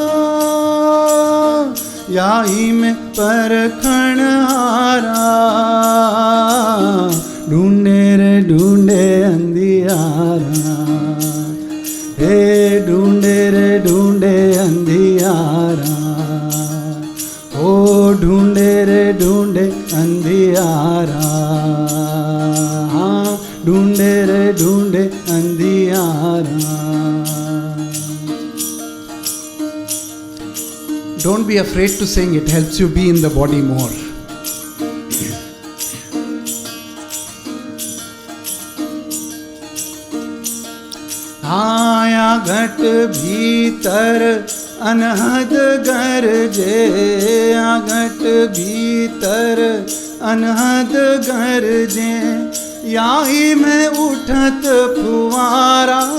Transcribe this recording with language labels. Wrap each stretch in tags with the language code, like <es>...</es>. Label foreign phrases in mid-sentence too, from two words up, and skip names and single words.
<hi>याई में परखण आरा, ढूंढे रे ढूंढे अंधियारा, हे ढूंढे रे ढूंढे अंधियारा, ओ ढूंढे रे ढूंढे अंधियारा, हाँ ढूंढे रे ढूंढे अंधियारा.</hi> <en>Don't be afraid to sing, it helps you be in the body more.</en> <hi>आया घट भीतर अनहद गरजे, आ घट भीतर अनहद गरजे, याई में उठत फुवारा,</hi>